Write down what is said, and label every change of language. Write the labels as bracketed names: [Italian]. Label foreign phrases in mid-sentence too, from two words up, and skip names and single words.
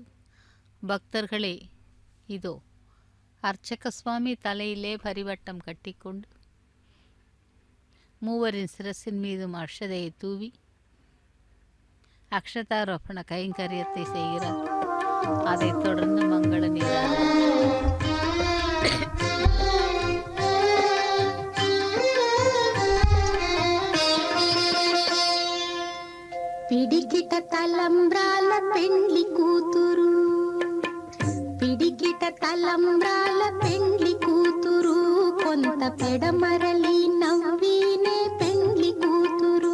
[Tamil] பக்தர்களே, இதோ அர்ச்சக சுவாமி தலையிலே பரிவட்டம் கட்டிக்கொண்டு மூவரின் சிரசின் மீதும் அக்ஷதையை தூவி அக்ஷதாரோபண கைங்கரியத்தை செய்கிறார். அதைத் தொடர்ந்து மங்கள நீராஜனம். [Telugu] పిడికిట తలంబ్రాల పెండ్లి కూతురు, పిడికిట తలంబ్రాల పెండ్లి కూతురు, కొంత పెడమరలి నవ్వినే పెండ్లి కూతురు.